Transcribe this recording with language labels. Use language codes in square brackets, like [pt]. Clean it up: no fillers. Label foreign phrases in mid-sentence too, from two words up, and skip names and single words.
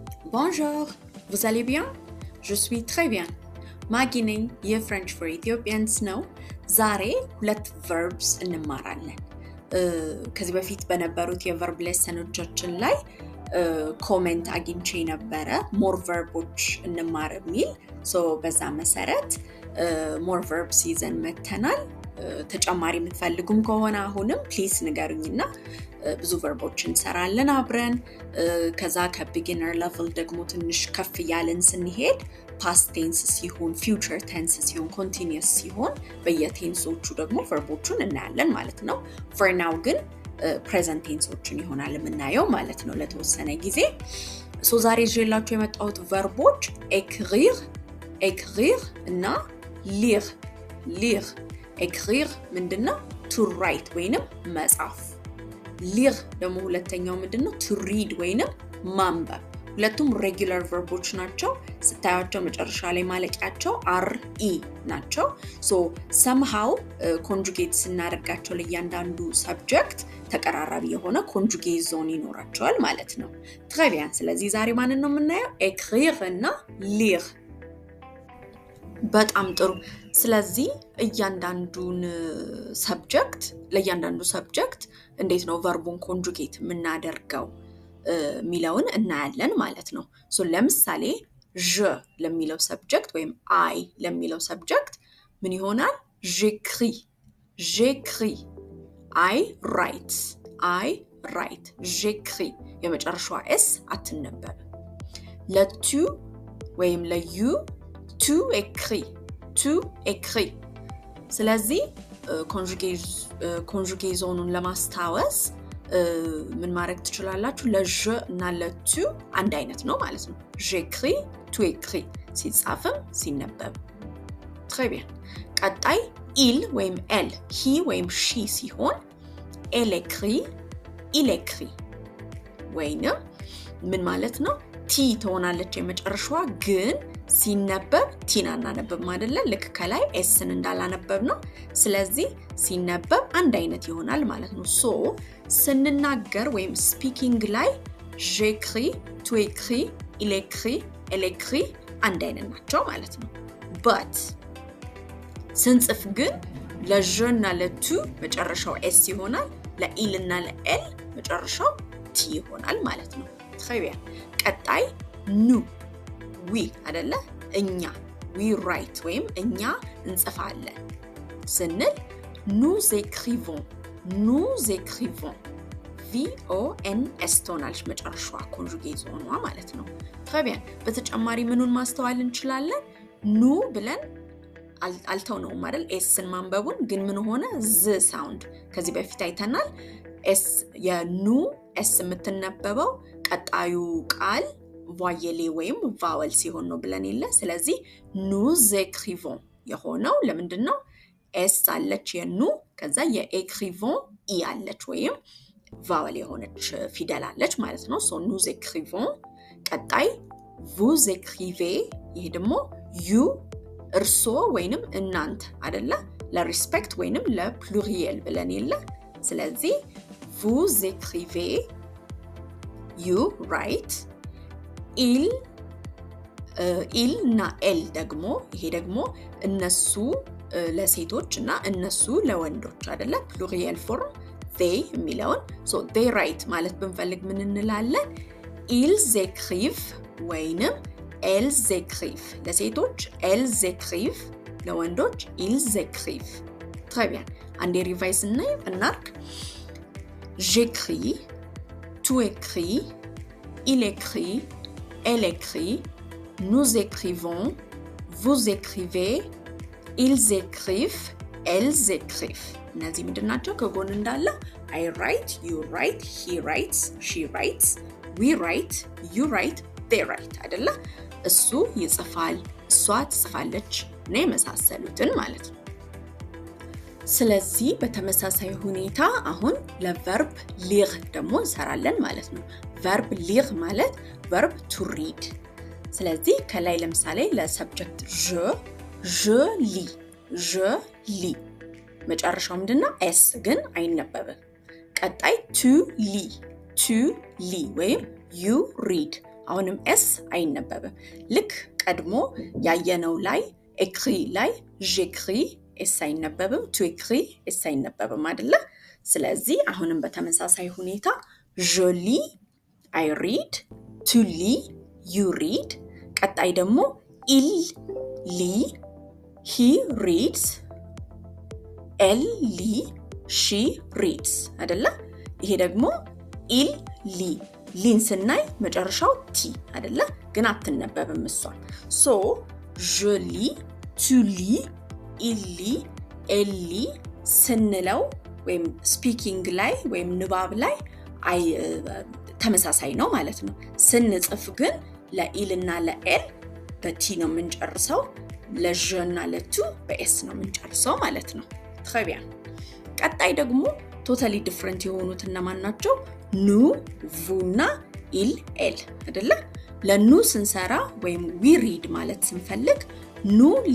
[fr] Bonjour, vous allez bien? Je suis très bien. [am] ማጊ ነኝ የፍሬንች ፎር ኢትዮጵያንስ ነው። ዛሬ ሁለት verbs እንማራለን። ከዚህ በፊት በነበሩት የverb ሌሰኖቻችን ላይ ኮሜንት አግኝቼ ነበረ [en] more verboች [am] እንማር የሚል በዛ መሰረት [en] more verbs [am] ይዘን መተናል። ተጨማሪ የምትፈልጉም ከሆነ አሁንም ፕሊዝ ንገሩኝና ብዙ verboችን እንሰራለን አብረን። ከዛ ከቢጊነር ሌቨል ደግሞ ትንሽ ከፍ ያለን ስንሄድ [en] past tense [am] ሲሆን [en] future tense [am] ሲሆን continuous ሲሆን በየቴንሶቹ ደግሞ verboቹን እናያለን ማለት ነው። [en] for now [am] ግን [en] present tenseዎችን [am] ይሆናል የምናየው ማለት ነው ለተወሰነ ጊዜ። ዛሬ ይዤላችሁ የመጣሁት verboች écrire እና [fr] lire écrire [am] ምንድነው [en] to write [am] ወይንም መጻፍ። lire ደግሞ ሁለተኛው ምንድነው [en] to read [am] ወይንም ማንበብ። ሁለቱም [en] regular verboች [am] ናቸው። ስታያቸው መጨረሻ ላይ ማለቂያቸው re ናቸው። somehow conjugate ስናደርጋቸው ለእያንዳንዱ subject ተቀራራቢ የሆነ [en] conjugate zone [am] ይኖራቸዋል ማለት ነው። [fr] très bien። [am] ስለዚህ ዛሬ ማንን ነው የምናየው? écrire እና lire። በጣም ጥሩ። ስለዚህ ለእያንዳንዱ ሰብጀክት እንዴት ነው ቨርቡን ኮንጁጌት የምናደርገው ሚለውን እናያለን ማለት ነው። ለምሳሌ je ለሚለው ሰብጀክት ወይም I ለሚለው ሰብጀክት ምን ይሆናል? j'écris [en] I write [am] j'écris የመጨረሻዋ s አትነበብ። ለtu ወይም ለዩ [fr] tu écris [am] ስለዚህ ኮንጁጌት ዞኑን ለማስታወስ ምን ማድረግ ትችላላችሁ? ለje እና ለtu አንድ አይነት ነው ማለት ነው። [fr] j'écris tu écris [am] ሲጻፍም ሲነበብ። [fr] très bien። [am] ቀጣይ il ወይም elle he ወይም she ሲሆን [fr] elle écrit il écrit [am] ወይንም ምን ማለት ነው? ቲ ትሆናለች የመጨረሻዋ ግን ሲነበብ ቲና እናነበብ አይደለ? ልክ ከላይ ኤስን እንዳላነበብ ነው። ስለዚህ ሲነበብ አንድ አይነት ይሆናል ማለት ነው። ስንናገር ወይም ስፒኪንግ ላይ [fr] j'écris tu écris il écrit elle écrit [am] አንድ አይነት ናቸው ማለት ነው። but ስንጽፍ ግን ለje እና ለtu መጨረሻው ኤስ ይሆናል። ለኢል እና ለኤል መጨረሻው ቲ ይሆናል ማለት ነው። [fr] très bien። [am] ቀጣይ nous we አይደለ? እኛ [en] we write [am] ወይም እኛ እንጽፋለን ስንል [fr] nous écrivons [am] VONS ትሆናለች መጨረሻዋ ኮንጁጌት ሆኗ ማለት ነው። [fr] très bien። [am] በተጨማሪ ምኑን ማስተዋል እንችላለን? ኑ ብለን አልተውነውም አይደል? ኤስን ማንበቡን ግን ምን ሆነ? [en] z sound [am] ከዚህ በፊት አይተናል። ኤስ የኑ ኤስ የምትነበበው ቀጣዩ ቃል voyelle ወይም vowel ሲሆን ነው ብለን ይለ። ስለዚህ nous écrivons የሆነው ለምንድነው? s አለች የኑ ከዛ የécrivons e አለች ወይም vowel የሆነች ፊደል አለች ማለት ነው። [fr] nous écrivons። [am] ቀጣይ [fr] vous écrivez [am] ይሄ ደግሞ you እርሶ ወይንም እናንተ አይደለ? ለሪስፔክት ወይንም ለፕሉሪየል ብለን ይለ። ስለዚህ [fr] vous écrivez [en] you write [am] il እና elle ደግሞ ይሄ ደግሞ እነሱ ለሴቶች እና እነሱ ለወንዶች አይደለ? [en] plural form [am] they የሚለውን [en] they write [am] ማለት ብንፈልግ ምን እንላለን? [fr] ils écrivent [am] ወይንም [fr] elles écrivent። [am] ለሴቶች [fr] elles écrivent፣ [am] ለወንዶች [fr] ils écrivent። très bien። [am] አንዴ ሪቫይዝ እናርግ። [fr] j'écris tu écris il écrit elle écrit nous écrivons vous écrivez ils écrivent elles écrivent። [am] እነዚህ ምንድናቸው? ከጎን እንዳለ [en] I write you write he writes she writes we write you write they write [am] አይደለ? እሱ ይጽፋል እሷ ትጽፋለች እና የመሳሰሉትን ማለት ነው። ስለዚህ በተመሳሳይ ሁኔታ አሁን ለቨርብ lire ደግሞ እንሰራለን ማለት ነው። verb lire ማለት [en] verb to read። [am] ስለዚህ ከላይ ለምሳሌ ለሰብጀክት [fr] je lis [am] መጨረሻው ምንድነው? s ግን አይነበብም። ቀጣይ to ሊ ወይም [en] you read [am] አሁንም ኤስ አይነበብም ልክ ቀድሞ ያየነው ላይ ኤክሪ ላይ ጄክሪ ኤስ አይነበብም [fr] tu écris [am] ኤስ አይነበብም አይደለ ስለዚህ አሁንም በተመሳሳይ ሁኔታ [fr] je lis [en] I read [fr] tu lis [en] you read [am] ቀጣይ ደግሞ [fr] il lit [en] he reads [fr] elle lit [en] she reads [am] አይደለ ይሄ ደግሞ il lit ሊን ስናይ መጨረሻው ቲ አይደለ ግን አትነበብም እሷ so [fr] je lis tu lis il lit elle [am] lit ስንለው ወይም ስፒኪንግ ላይ ወይም ንባብ ላይ አይ ተመሳሳይ ነው ማለት ነው ስንጽፍ ግን ለኢል እና ለኤል በቲ ነው የምንጨርሰው ለጀ እና ለቱ በኤስ ነው የምንጨርሰው ማለት ነው [fr] très bien [am] ቀጣይ ደግሞ [en] totally different [am] የሆኑት እነማን ናቸው [fr] nous vous [am] እና [fr] il elle [am] አይደለ ለኑ ስንሰራ ወይም [en] we read [am] ማለት ስንፈልግ ኑ